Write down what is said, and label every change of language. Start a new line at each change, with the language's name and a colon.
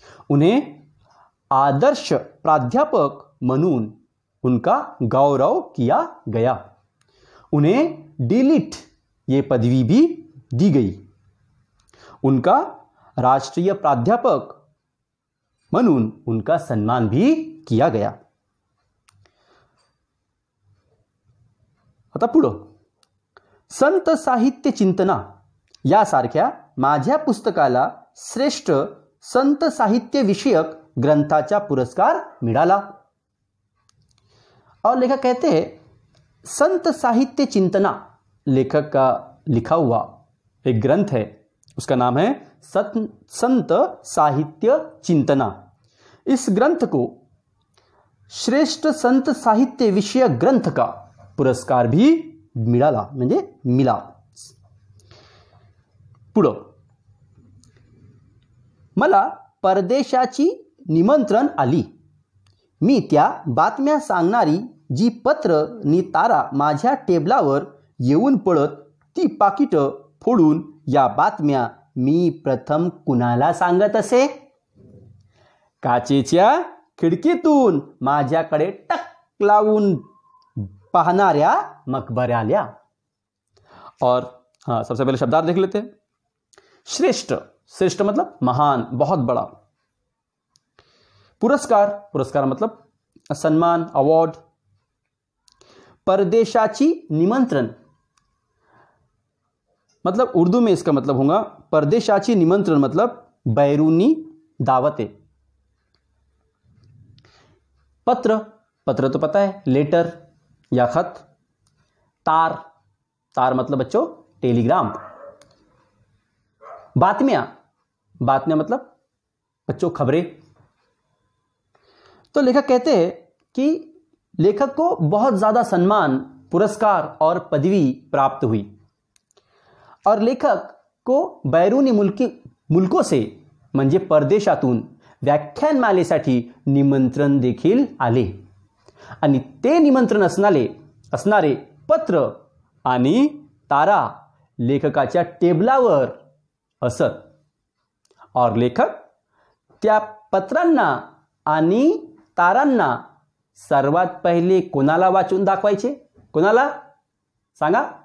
Hindi: उन्हें आदर्श प्राध्यापक म्हणून उनका गौरव किया गया। उन्हें डिलीट ये पदवी भी दी गई। उनका राष्ट्रीय प्राध्यापक म्हणून उनका सम्मान भी किया गया।
Marathi: आता पुढं संत साहित्य चिंतना यासारख्या माझ्या पुस्तकाला श्रेष्ठ संत साहित्य विषयक ग्रंथाचा पुरस्कार मिळाला।
Hindi: और लेखक कहते हैं संत साहित्य चिंतना लेखक का लिखा हुआ एक ग्रंथ है, उसका नाम है संत साहित्य चिंतना। इस ग्रंथ को श्रेष्ठ संत साहित्य विषयक ग्रंथ का पुरस्कार भी मिला।
Marathi: पुढं मला परदेशाची निमंत्रण आली। मी त्या बातम्या सांगणारी जी पत्र नि तारा माझ्या टेबलावर येऊन पडत ती पाकिट फोडून या बातम्या मी प्रथम कुणाला सांगत असे? काचेच्या खिडकीतून माझ्याकडे टक लावून पाहणाऱ्या मकबऱ्याला।
Hindi: और हाँ, सबसे पहले शब्दार्थ देख लेते हैं। श्रेष्ठ मतलब महान, बहुत बड़ा। पुरस्कार मतलब सम्मान, अवार्ड। परदेशाची निमंत्रण मतलब उर्दू में इसका मतलब होगा परदेशाची निमंत्रण मतलब बैरूनी दावतें। पत्र तो पता है, लेटर या खत। तार मतलब बच्चों टेलीग्राम। बातम्या मतलब बच्चों खबरें। तो लेखक कहते हैं कि लेखक को बहुत ज्यादा सम्मान, पुरस्कार और पदवी प्राप्त हुई और लेखक को बैरूनी मुल्कों से
Marathi: म्हणजे परदेशातून व्याख्यानमालेसाठी निमंत्रण देखील आले आणि ते निमंत्रण असणारे पत्र आणि तारा लेखकाच्या टेबलावर असत
Hindi: और लेखक
Marathi: त्या पत्रांना आणि तारांना सर्वात पहिले कोणाला वाचून दाखवायचे? कोणाला सांगा?